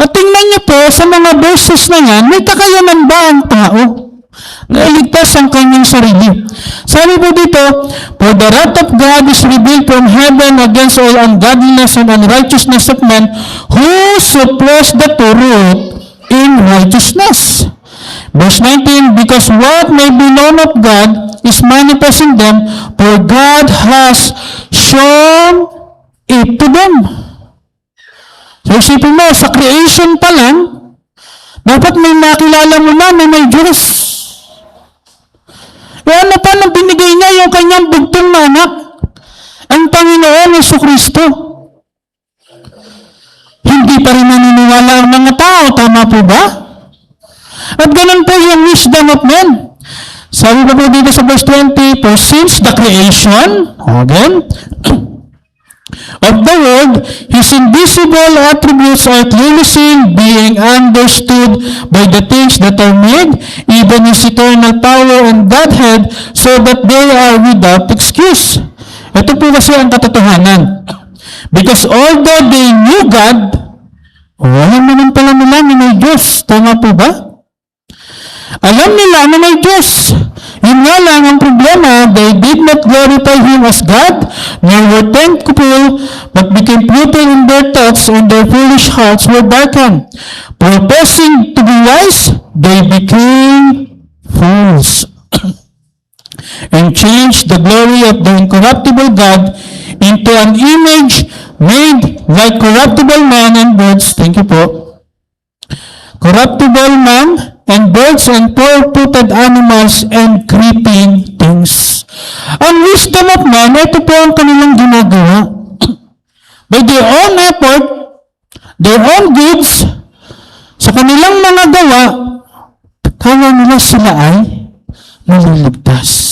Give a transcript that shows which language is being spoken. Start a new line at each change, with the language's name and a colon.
Filipino: At tingnan niyo po sa mga verses na yan, may kakayanan ba ang tao na iligtas ang kanyang sarili? Sabi po dito,
English: for the wrath of God is revealed from heaven against all ungodliness and unrighteousness of men who suppress the truth in righteousness. Verse 19, because what may be known of God is manifest in them, for God has shown it to them.
Filipino: So isipin mo, sa creation pa lang, dapat may nakilala mo na may Diyos. E ano pa nang binigay niya yung kanyang bugtong na anak? Ang Panginoon Jesucristo. Hindi pa rin naniniwala ang mga tao, tama po ba? At ganun po yung
English: wisdom of men.
Filipino: Sabi pa po dito sa verse 20,
English: for since the creation, again, of the world, His invisible attributes are clearly seen, being understood by the things that are made, even His eternal power and Godhead, so that they are without excuse.
Filipino: Ito po kasi ang katotohanan.
English: Because although they knew God,
Filipino: alam naman pala nila na may Diyos. Tama po ba? Alam nila na may Diyos. Yun nga lang ang problema,
English: they did not glorify Him as God, nor were thankful, but became futile in their thoughts, and their foolish hearts were darkened. Professing to be wise, they became fools, and changed the glory of the incorruptible God into an image made like corruptible man and birds. Thank you po. Corruptible man and birds and four-footed animals and creeping things.
Filipino: Ang
English: wisdom of man,
Filipino: ito po ang kanilang ginagawa.
English: By their own effort, their own goods,
Filipino: sa kanilang mga gawa, kaya nila sila ay maliligtas.